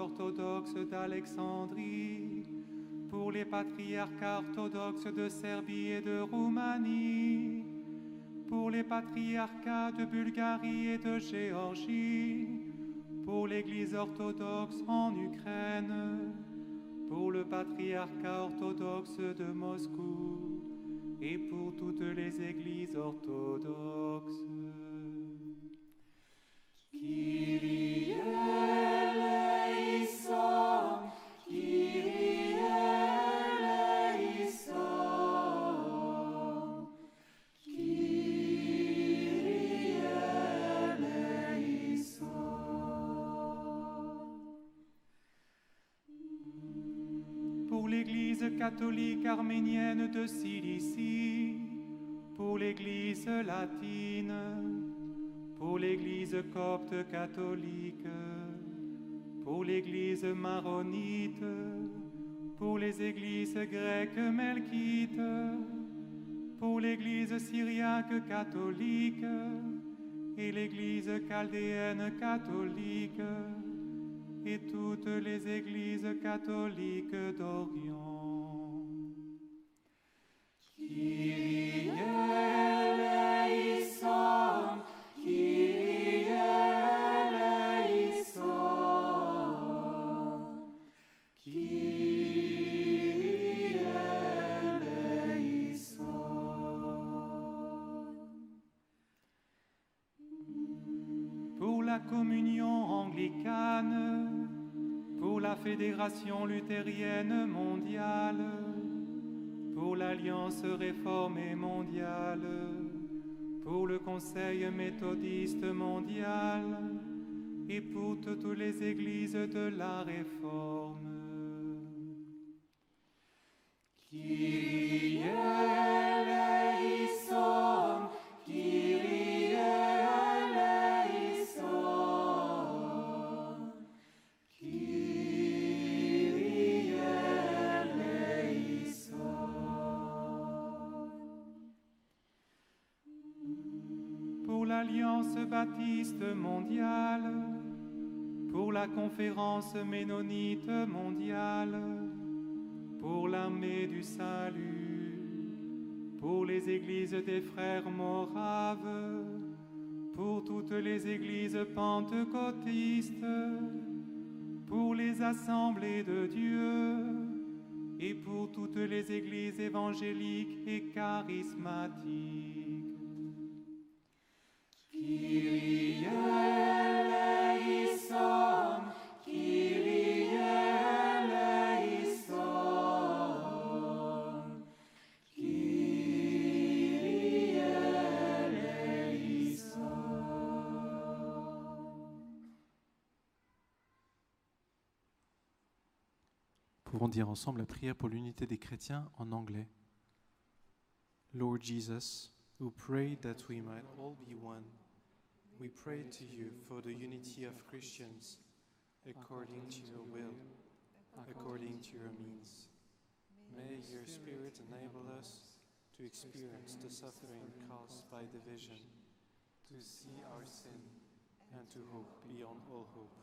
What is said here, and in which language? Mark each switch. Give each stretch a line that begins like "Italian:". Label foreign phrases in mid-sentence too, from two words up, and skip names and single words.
French: orthodoxe d'Alexandrie, pour les patriarcats orthodoxes de Serbie et de Roumanie, pour les patriarcats de Bulgarie et de Géorgie, pour l'Église orthodoxe en Ukraine, pour le patriarcat orthodoxe de Moscou et pour toutes les églises orthodoxes.
Greek: Kyrie eleison, Kyrie eleison, Kyrie eleison.
French: Pour l'Église catholique arménienne de Cilicie, pour l'Église latine, pour l'Église copte catholique, pour l'Église maronite, pour les églises grecques melkites, pour l'Église syriaque catholique et l'Église chaldéenne catholique, et toutes les églises catholiques d'Orient.
Greek: Kyrie eleison, Kyrie eleison, Kyrie eleison.
French: Pour la communion anglicane, pour la Fédération luthérienne mondiale, pour l'Alliance réformée mondiale, pour le Conseil méthodiste mondial et pour toutes les églises de la Réforme.
Greek: Kyrie eleison, Kyrie eleison, Kyrie eleison.
French: Pour l'Alliance baptiste mondiale, pour la Conférence ménonite mondiale, pour l'armée du salut, pour les églises des frères moraves, pour toutes les églises pentecôtistes, pour les assemblées de Dieu et pour toutes les églises évangéliques et charismatiques.
Greek: Kyrie eleison, Kyrie eleison, Kyrie eleison.
French: Pouvons dire ensemble la prière pour l'unité des chrétiens en anglais.
English: Lord Jesus, who prayed that we might all be one, we pray to you for the unity of Christians, according to your will, according to your means. May your Spirit enable us to experience the suffering caused by division, to see our sin, and to hope beyond all hope.